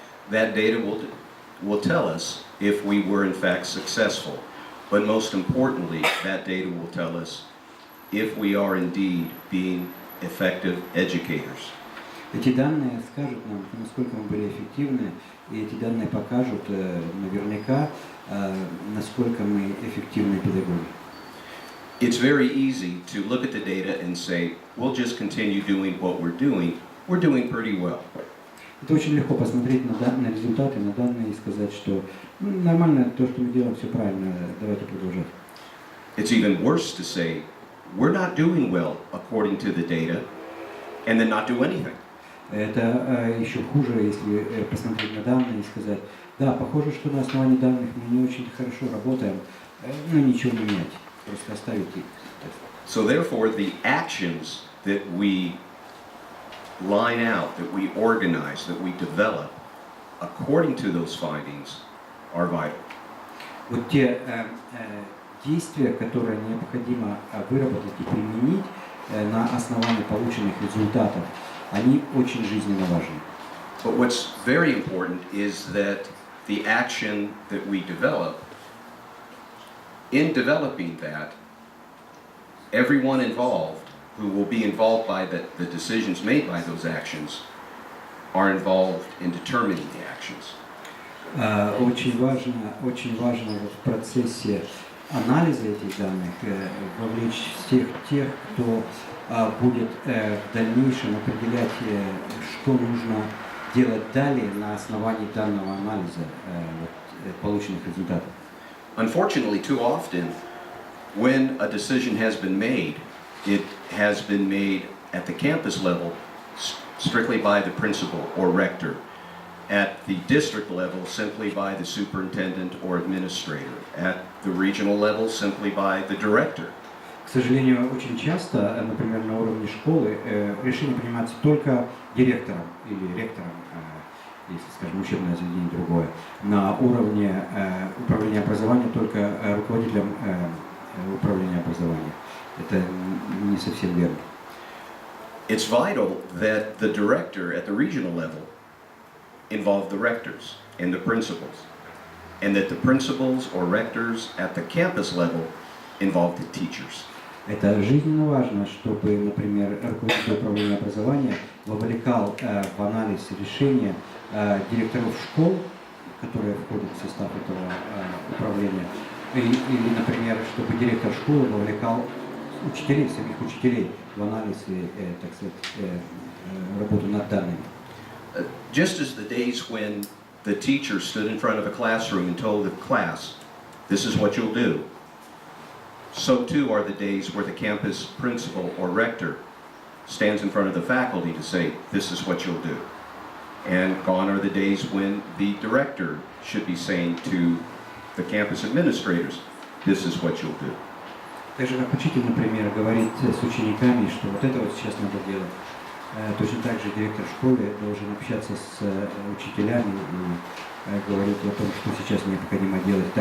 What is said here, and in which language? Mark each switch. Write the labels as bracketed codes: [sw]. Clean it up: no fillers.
[en] That data will tell us if we were in fact successful, but most importantly, that data will tell us if we are indeed being effective educators. [ru] Эти данные скажут нам, насколько мы были эффективны, и эти данные покажут наверняка, насколько мы эффективны педагоги. [en] It's very easy to look at the data and say, we'll just continue doing what we're doing pretty well. [ru] Это очень легко посмотреть на результаты, на данные и сказать, что нормально, то, что мы делаем, все правильно, давайте продолжать. [en] It's even worse to say, we're not doing well according to the data, and then not do anything. [ru] Это еще хуже, если посмотреть на данные и сказать, да, похоже, что на основании данных мы не очень хорошо работаем, но ничего не менять, просто оставить их. [en] So therefore, the actions that we line out, that we organize, that we develop, according to those findings, are vital. [ru] Вот те действия, которые необходимо выработать и применить на основании полученных результатов, они очень жизненно важны. [en] But what's very important is that the action that we develop, in developing that, everyone involved who will be involved by the decisions made by those actions are involved in determining the actions. [ru] Очень важно в процессе анализа этих данных вовлечь всех тех, кто будет в дальнейшем определять, что нужно делать далее на основании данного анализа полученных результатов. [en] Unfortunately, too often, when a decision has been made, it has been made at the campus level strictly by the principal or rector. At the district level, simply by the superintendent or administrator. At the regional level, simply by the director. [ru] К сожалению, очень часто, например, на уровне школы решение принимается только директором или ректором, если, скажем, учебное заведение другое. На уровне управления образованием только руководителем управления образованием. Это не совсем верно. [en] It's vital that the director at the regional level involve the rectors and the principals, and that the principals or rectors at the campus level involve the teachers. [ru] Это жизненно важно, чтобы, например, руководитель управления образования вовлекал в анализ решения директоров школ, которые входят в состав этого управления, или, например, чтобы директор школы вовлекал учителей, самих учителей в анализ и, так сказать, работу над данными. [en] Just as the days when the teacher stood in front of a classroom and told the class, "This is what you'll do," so too are the days where the campus principal or rector stands in front of the faculty to say, "This is what you'll do." And gone are the days when the director should be saying to the campus administrators, "This is what you'll do." [ru] Так же, как учитель, например, говорит с учениками, что вот это вот сейчас надо делать. Точно так же директор школы должен общаться с учителями и говорить о том, что сейчас необходимо делать.